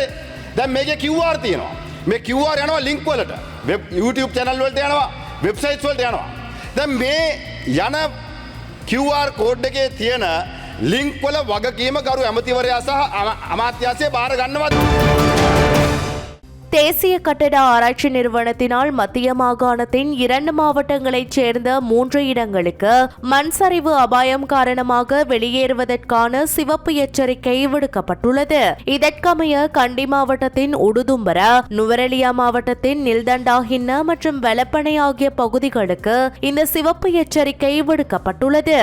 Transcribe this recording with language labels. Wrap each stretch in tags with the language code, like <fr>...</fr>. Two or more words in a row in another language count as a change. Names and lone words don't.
<si>දැන් මේකේ QR තියෙනවා. මේ QR යනවා ලින්ක් වලට. YouTube channel වලට යනවා, වෙබ්සයිට්ස් වලට යනවා. දැන් මේ යන QR කෝඩ් එකේ තියෙන ලින්ක් වල වගකීම කරු ඇමතිවරයා සහ අමාත්‍යාංශය බාර ගන්නවත්.</si> <ta>தேசிய கட்டட ஆராய்ச்சி நிறுவனத்தினால் மத்திய மாகாணத்தின் 2 மாவட்டங்களைச் சேர்ந்த 3 இடங்களுக்கு மண் சரிவு அபாயம் காரணமாக வெளியேறுவதற்கான சிவப்பு எச்சரிக்கை விடுக்கப்பட்டுள்ளது. இதற்கமைய கண்டி மாவட்டத்தின் உடுதும்பர, நுவரெலியா மாவட்டத்தின் நில்தண்டாஹின்ன மற்றும் வெலப்பனை ஆகிய பகுதிகளுக்கு இந்த சிவப்பு எச்சரிக்கை விடுக்கப்பட்டுள்ளது.</ta>